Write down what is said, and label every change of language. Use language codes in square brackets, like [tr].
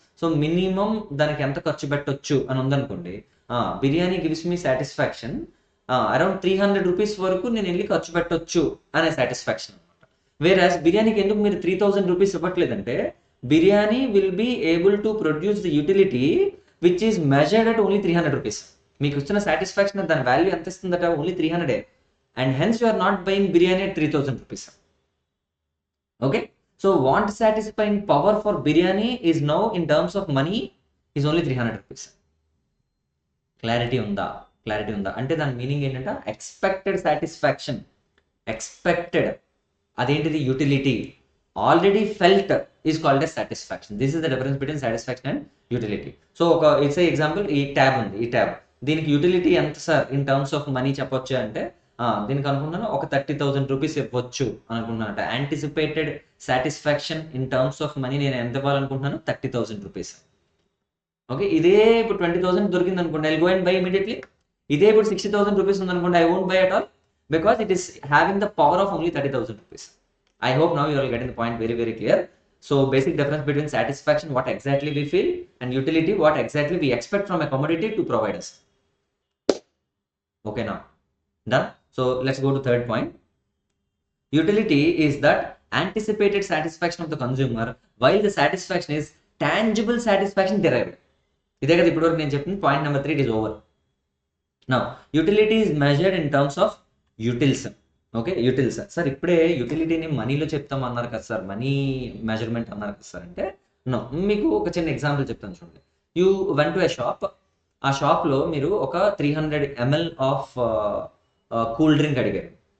[te] So minimum దానికి ఎంత ఖర్చు పెట్టొచ్చు అని ఉందనుకోండి. [en] biryani gives me satisfaction around 300 rupees [te] వరకు నేను వెళ్ళి ఖర్చు పెట్టొచ్చు అనే సాటిస్ఫాక్షన్ అనమాట. వేరాజ్ బిర్యానీకి ఎందుకు మీరు 3000 rupees ఇవ్వట్లేదంటే [en] Biryani will be able to produce the utility which is measured at only 300 rupees. [te] మీకు వచ్చిన సాటిస్ఫాక్షన్ దాని వాల్యూ ఎంత ఇస్తుందట? [en] Only 300. And hence you are not buying biryani at 3000 rupees. Okay, so want satisfying power for biryani is now in terms of money is only 300 rupees. [te] Clarity unda అంటే దాని meaning ఏంటంటే expected satisfaction. [en] expected [te] అదేంటిది? [en] Utility. Already felt is called as satisfaction. This is the difference between satisfaction and utility. So its example, [te] ఈ tab ఉంది. ఈ tab దీనికి utility ఎంత sir [en] in terms of money [te] చెప్పొచ్చు అంటే దీనికి అనుకున్నాను ఒక 30,000 రూపీస్ ఇవ్వచ్చు అనుకుంటున్నానట. [en] anticipated satisfaction in terms of money [te] నేను ఎంత ఇవ్వాలనుకుంటున్నాను? [en] 30,000 rupees. Okay, [te] ఇదే ఇప్పుడు 20,000 దొరికింది అనుకోండి, [en] I go and buy immediately. [te] ఇదే ఇప్పుడు 60,000 రూపీస్ ఉందనుకోండి, [en] I won't buy at all because it is having the power of only 30,000 rupees. I hope now you are getting the point very very clear. So basic difference between satisfaction, what exactly we feel, and utility, what exactly we expect from a commodity to provide us. Okay, now done. So let's go to third point. Utility is that anticipated satisfaction of the consumer while the satisfaction is tangible satisfaction derived. [te] ఇదే కదా ఇప్పటివరకు నేను చెప్పింది. Point number 3 [en] It is over. Now utility is measured in terms of utils. Okay, utils. [te] Sir ఇప్పుడే యూటిలిటీని మనీలో చెప్తాం అన్నారు కదా సార్, మనీ మెజర్మెంట్ అన్నారు కదా సార్ అంటే నో. మీకు ఒక చిన్న ఎగ్జాంపుల్ చెప్తాను చూడండి. [en] You went to a shop. [te] ఆ షాప్లో మీరు ఒక 300 ml ఆఫ్ కూల్ డ్రింక్ అడిగారు.